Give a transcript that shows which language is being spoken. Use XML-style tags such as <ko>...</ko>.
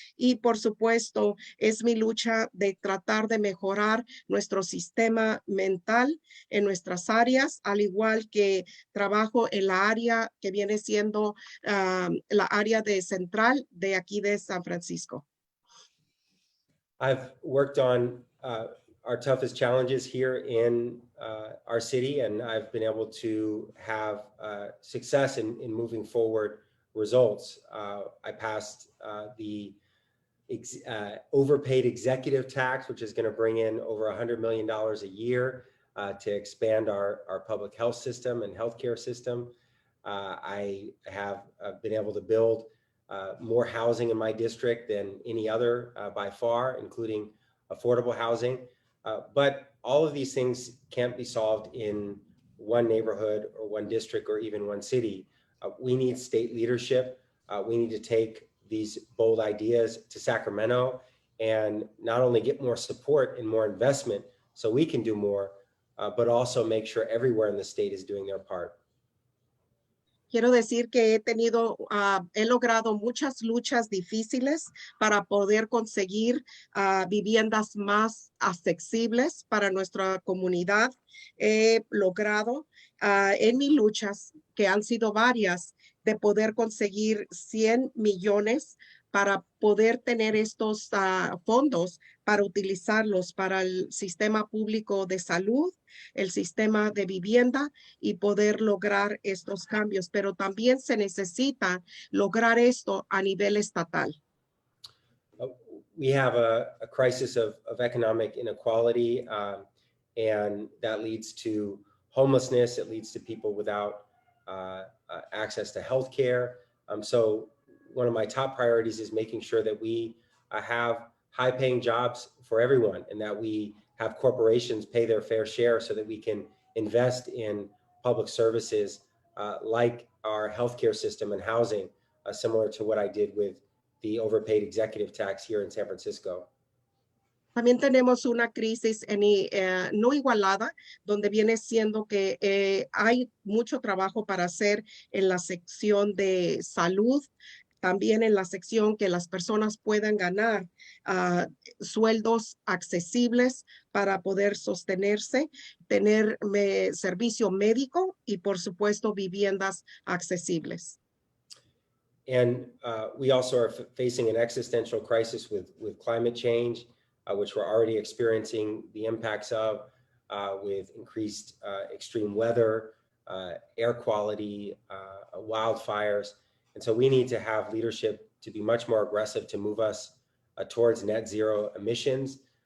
<es>y por supuesto es mi lucha de tratar de mejorar nuestro sistema mental en nuestras áreas, al igual que trabajo en la área que viene siendo la área de central de aquí de San Francisco.</es> <en>I've worked on our toughest challenges here in our city, and I've been able to have success in moving forward results. I passed the overpaid executive tax, which is going to bring in over $100 million a year to expand our public health system and healthcare system. I have been able to build more housing in my district than any other by far, including affordable housing. But all of these things can't be solved in one neighborhood or one district or even one city. We need state leadership. We need to take these bold ideas to Sacramento and not only get more support and more investment so we can do more, but also make sure everywhere in the state is doing their part.</en> <es>Quiero decir que he logrado muchas luchas difíciles para poder conseguir viviendas más accesibles para nuestra comunidad. He logrado en mis luchas, que han sido varias, de poder conseguir 100 millones para poder tener estos fondos para utilizarlos para el sistema público de salud, el sistema de vivienda y poder lograr estos cambios. Pero también se necesita lograr esto a nivel estatal.</es> <en>We have a crisis of economic inequality, and that leads to homelessness. It leads to people without access to health care. So one of my top priorities is making sure that we have high-paying jobs for everyone, and that we have corporations pay their fair share so that we can invest in public services like our healthcare system and housing, similar to what I did with the overpaid executive tax here in San Francisco.</en> <es>También tenemos una crisis no igualada, donde viene siendo que hay mucho trabajo para hacer en la sección de salud, también en la sección que las personas puedan ganar sueldos accesibles para poder sostenerse, tener servicio médico y, por supuesto, viviendas accesibles.</es> <en>And we also are facing an existential crisis with climate change, which we're already experiencing the impacts of with increased extreme weather, air quality, wildfires. And so we need to have leadership to be much more aggressive to move us towards net zero emissions.</en>